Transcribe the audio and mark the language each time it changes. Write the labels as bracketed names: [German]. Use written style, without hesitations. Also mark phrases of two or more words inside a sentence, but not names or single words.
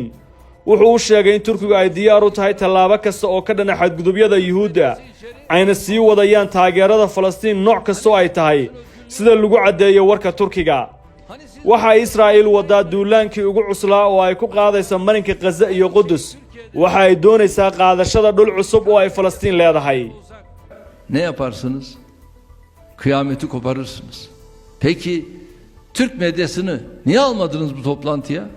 [Somali] wuxuu u sheegay in Turkigu ay diyaar u tahay tallaabo kasta oo ka dhan xadgudubyada Yuhuudda ayna sii wadayaan taageerada Falastiin nooc kasta oo ay tahay sida lagu cadeeyo warka Turkiga. waxa Israa'iil wadaa duulaankii ugu cuslaa oo ay ku qaadayso marinka Gaza iyo Qudus. waxa ay doonaysaa qaadashada dhul cusub oo ay Falastiin leedahay. [Turkish] ne yaparsınız? Kıyameti koparırsınız. Peki Türk medyasını niye almadınız bu toplantıya?